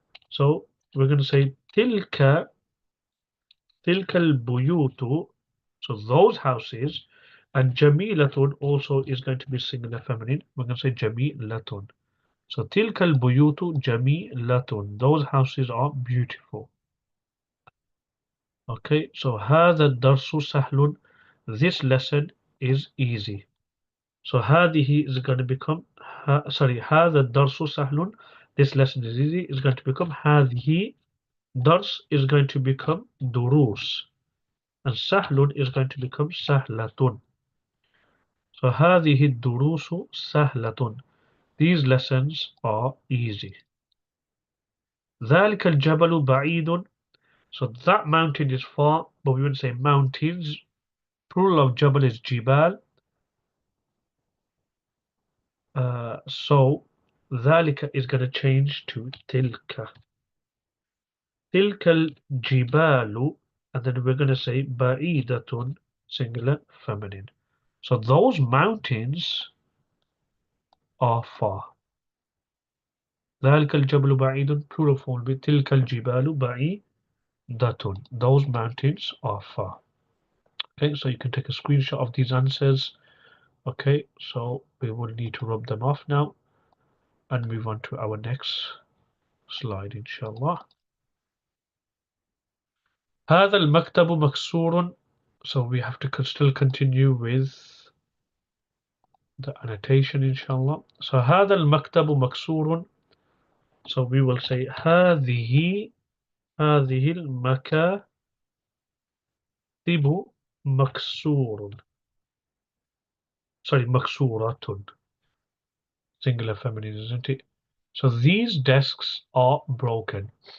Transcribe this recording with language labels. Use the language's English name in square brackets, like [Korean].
[English] So we're going to say [Arabic] tilka al-buyutu, [English] so those houses, and jamilatun also is going to be singular feminine. We're going to say jamilatun. So [Arabic] tilka al-buyutu jamilatun. [English] Those houses are beautiful. [Arabic] Okay, so هذا الدرس سهل. [English] This lesson is easy. So هذه is going to become sorry, [Arabic] هذا الدرس سهل. [English] This lesson is easy. Is going to become هذه. Dars is going to become durus. And sahlun is going to become sahlatun. [Arabic] So هذه الدروس سهلة. [English] These lessons are easy. [Arabic] ذلك الجبل بعيد. [English] So that mountain is far, but we wouldn't say mountains. Plural of jabal is jibal. So ذلك is going to change to tilka. [Arabic] تلك الجبال, [English] and then we're going to say بعيدة, singular feminine. So those mountains are far. [Arabic] ذلك الجبل بعيد, [English] plural form be [Arabic] تلك الجبال بعيدة. [English] Those mountains are far. Okay, so you can take a screenshot of these answers. Okay, so we will need to rub them off now and move on to our next slide, inshallah. [Arabic] هذا المكتب مكسور. [English] So we have to still continue with the annotation, inshallah. [Arabic] So هذا المكتب مكسور. [English] So we will say [Arabic] هذه المكاتب مكسور. [English] Sorry, مكسورة. Singular feminine, isn't it? So these desks are broken.